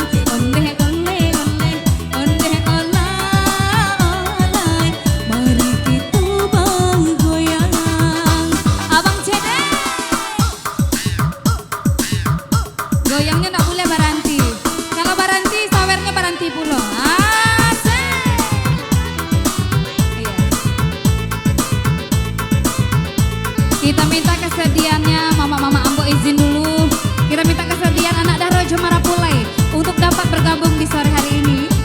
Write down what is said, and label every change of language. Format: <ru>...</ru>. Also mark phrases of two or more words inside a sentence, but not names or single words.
<min>Onde ole ole, onde ola olay, mari kita bagoyang.</min> <id>Abang CD, goyangnya nggak boleh baranti. Kalau baranti, sawernya baranti pula. Asik. Iya. Kita minta kesediaannya mama-mama Ambo izin dulu. Kita minta kesediaan anak Daro Jomara Pulai untuk dapat bergabung di sore hari ini.</id>